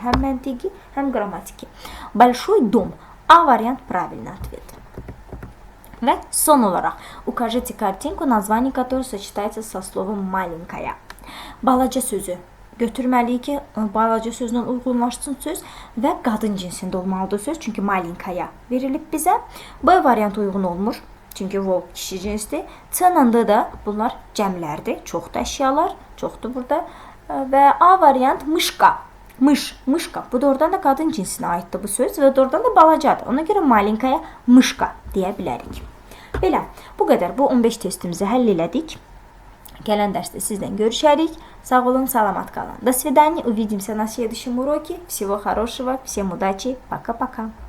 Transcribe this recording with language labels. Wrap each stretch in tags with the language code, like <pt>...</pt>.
<az>Həm məntiqi, həm qrammatiki.</az> <ru>Большой дом.</ru> <az>A variant</az> <ru>правильный ответ.</ru> <az>Və son olaraq,</az> <ru>укажите картинку, название которой сочетается со словом маленькая.</ru> <az>Balaca sözü götürməliyik ki, balaca sözlə uyğunlaşsın söz və qadın cinsində olmalıdır söz. Çünki malinkaya verilib bizə. B variant uyğun olmur. Çünki volk kişi cinsdir. C-nında da bunlar cəmlərdir. Çoxdur əşyalar, çoxdur burada. Və A variant mışqa. Mışqa. Bu doğrudan da qadın cinsinə aiddir bu söz və doğrudan da balacadır. Ona görə malinkaya mışqa deyə bilərik. Belə, bu qədər. Bu 15 testimizi həll elədik. Gələn dərsdə sizdən görüşərik. Sağ olun, salamat qalın.</az> <ru>До свидания. Увидимся на следующем уроке. Всего хорошего. Всем удачи. Пока-пока.</ru>